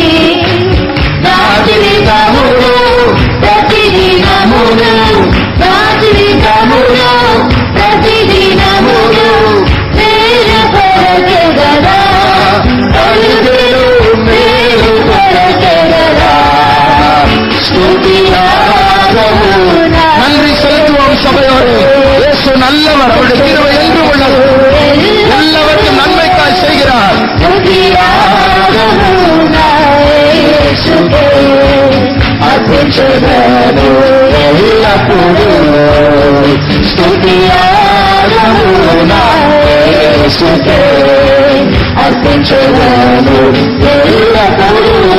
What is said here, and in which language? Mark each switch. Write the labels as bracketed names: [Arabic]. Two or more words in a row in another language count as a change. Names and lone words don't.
[Telugu] నా జీవితములో ప్రతిదినమును నా జీవితములో ప్రతిదినమును మేలు కొరకెదరా మేలు కొరకెదరా. [Tamil] స్తుతియాగము நன்றி செலுத்துவோம் சபையோடு. இயேசு நல்லவர், அவருடைய கிருபை என்றும் உள்ளது, எல்லாவற்றையும் நன்மைக்காய் செய்கிறார். [Telugu] స్తుతియాగము నా యేసుకే అర్పించెదను ఎల్లప్పుడూ. స్తుతియాగము నా యేసుకే అర్పించెదను ఎల్లప్పుడూ.